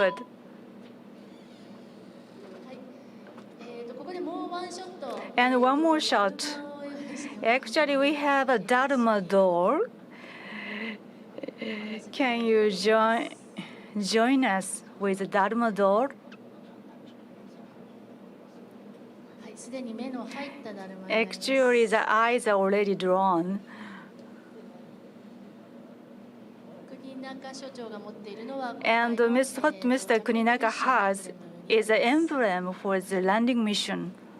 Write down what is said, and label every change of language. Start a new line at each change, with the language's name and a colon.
Japanese: はい、ここでもうワンショット。
English: And one more shot. Actually, we have a Dharma door. Can you join us with the Dharma door?
Japanese: はい、すでに目の入っただるまになります。
English: Actually, the eyes are already drawn.
Japanese: 国中所長が持っているのは、
English: And what Mr. Kuninaka has is an emblem for the landing mission.